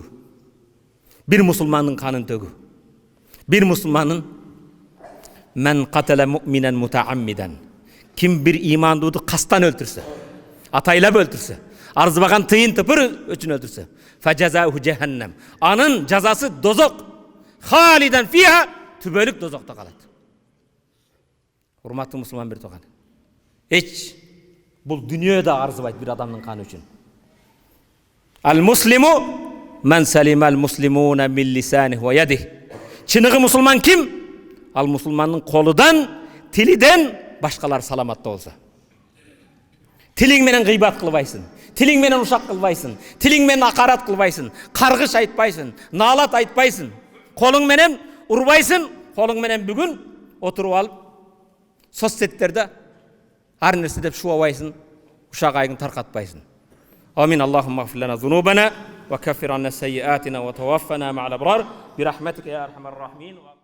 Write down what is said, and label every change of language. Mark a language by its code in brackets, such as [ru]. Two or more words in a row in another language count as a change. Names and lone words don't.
[ky] Бир мусулмандын канын төгүү. Бир мусулмандын [ar] من قتل مؤمنا متعمدا. [ky] Ким бир имандууду кастан өлтүрсө, атайлап өлтүрсө, арзыбаган тыйын тыпыр үчүн өлтүрсө, [ar] فجزاؤه جهنم. [ky] Анын жазасы дозок. [ar] خالدا فيها, [ky] түбөлүк дозокто калат. Урматтуу мусулман бир туган. Эч бул дүйнөдө арзыбайт бир адамдын каны үчүн. [ar] المسلم من سلم المسلمون من لسانه ويده. [ky] Чыныгы мусулман ким? Ал мусулмандын колудан, тилиден башкалар саламатта болсо. Тилиң менен гыйбат кылбайсың, тилиң менен ушак кылбайсың, тилиң менен акарат кылбайсың, каргыш айтпайсың, наалат айтпайсың. Колуң менен урбайсың, колуң менен бүгүн отуруп алып соцсеттерде ар нерсе деп шубабайсың, ушак айгын таркатпайсың. [ar] آمين. اللهم اغفر لنا ذنوبنا وكفر عنا سيئاتنا وتوفنا مع الأبرار برحمتك يا أرحم الراحمين.